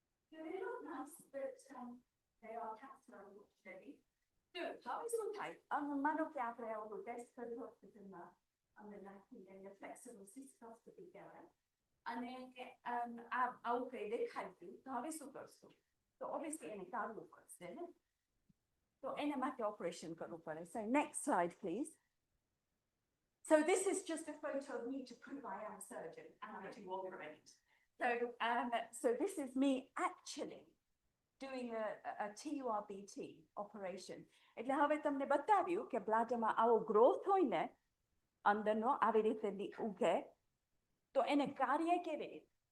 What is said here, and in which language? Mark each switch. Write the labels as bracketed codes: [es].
[en] So they look nice, but they are cancer, unfortunately. So how is it okay? [gu] માનો કે આપણે ઓલું test કર્યું હોસ્પિટલમાં અમે નાખીને એને flexible cystoscopy કહેવાય. અને આવું કઈ દેખાડ્યું તો હવે શું કરશું? તો obviously એને કાઢવું પડશે ને, તો એના માટે ઓપરેશન કરવું પડે. [en] So next slide, please. So this is just a photo of me to prove I am a surgeon and I do operate. So this is me actually doing a TURBT operation. [gu] એટલે હવે તમને બતાવ્યું કે બ્લાડરમાં આવો growth હોય ને અંદરનો આવી રીતે ઉગે તો એને કાર્ય કેવી રીતે.